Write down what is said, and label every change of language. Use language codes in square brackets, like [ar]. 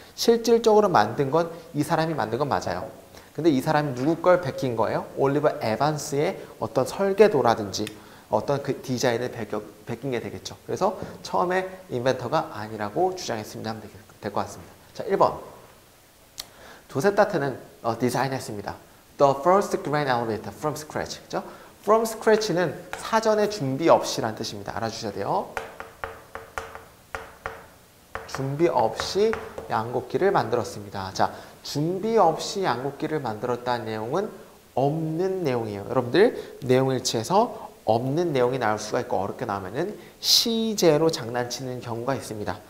[ko] 실질적으로 만든 건 이 사람이 만든 건 맞아요. 근데 이 사람이 누구 걸 베낀 거예요? 올리버 에반스의 어떤 설계도라든지 어떤 그 디자인을 베낀 게 되겠죠. 그래서 처음에 인벤터가 아니라고 주장했습니다 하면 될 것 같습니다. 자, 1번. 조셉 타트는 디자인했습니다. [en] The first grain elevator from scratch. [ko] 그죠? From scratch는 사전에 준비 없이라는 뜻입니다. 알아주셔야 돼요. 준비 없이 양곡기를 만들었습니다. 자, 준비 없이 양곡기를 만들었다는 내용은 없는 내용이에요. 여러분들 내용일치에서 없는 내용이 나올 수가 있고 어렵게 나오면은 시제로 장난치는 경우가 있습니다.